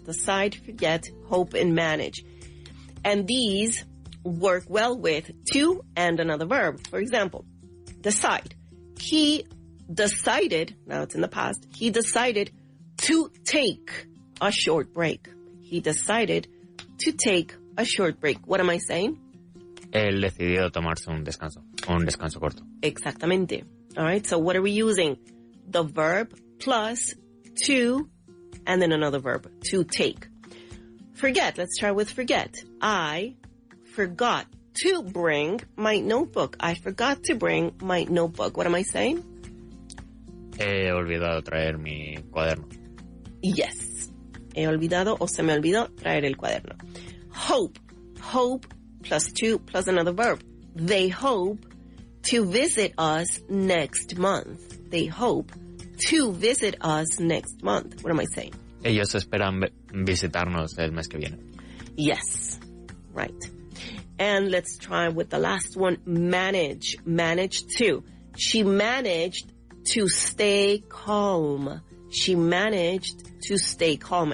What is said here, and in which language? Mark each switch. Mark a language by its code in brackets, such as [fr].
[en] Decide, forget, hope, and manage. And these work well with to and another verb. For example, decide. He decided, now it's in the past, he decided to take a short break. He decided to take a short break. What am I saying? [es] Él decidió tomarse un descanso corto. Exactamente. [en] All right, so what are we using? The verb plus to and then another verb, to take. Forget, let's try with forget. I forgot to bring my notebook. I forgot to bring my notebook. What am I saying? [es] He olvidado traer mi cuaderno. [en] Yes. [es] He olvidado o se me olvidó traer el cuaderno. [en] Hope. Hope plus to plus another verb. They hope to visit us next month. They hope to visit us next month. What am I saying? [es] Ellos esperan visitarnos el mes que viene. [en] Yes. Right. And let's try with the last one. Manage. Manage to. She managed to stay calm. She managed to stay calm.